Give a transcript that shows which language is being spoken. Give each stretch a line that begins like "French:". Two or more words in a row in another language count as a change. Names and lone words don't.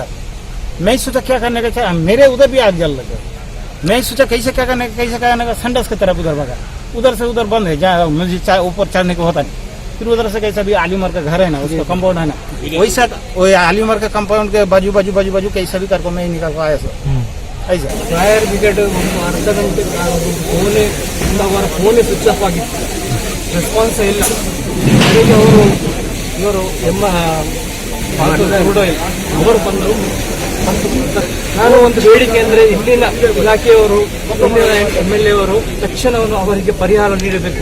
Hindi: मैं सोचा क्या करने का, मेरे उधर भी आग जल लगा। मैं सोचा कैसे क्या करने का, संडस की तरफ उधर भागा। उधर से उधर बंद है, जहाँ मुझे ऊपर चढ़ने को होता नहीं। फिर उधर से कैसा भी आलीमर का घर है ना, उसका कंपाउंड है ना, वैसा वो आलीमर का कंपाउंड के बाजू कैसा भी करके मैं निकाल को आया सर ऐसा।
English: fire brigade
Kannada: ಒಂದು ಅರ್ಧ ಗಂಟೆ ಫೋನೇ
English: switch off
Kannada: ಆಗಿತ್ತು, ರೆಸ್ಪಾನ್ಸ್ ಇಲ್ಲ. ಹಾಗಾಗಿ ಇವರು ಅವರು ಬಂದರು. ನಾನು ಒಂದು ಬೇಡಿಕೆ ಅಂದರೆ ಇಲ್ಲಿನ ಇಲಾಖೆಯವರು, MLA ಅವರು ತಕ್ಷಣವನ್ನು ಅವರಿಗೆ ಪರಿಹಾರ ನೀಡಬೇಕು.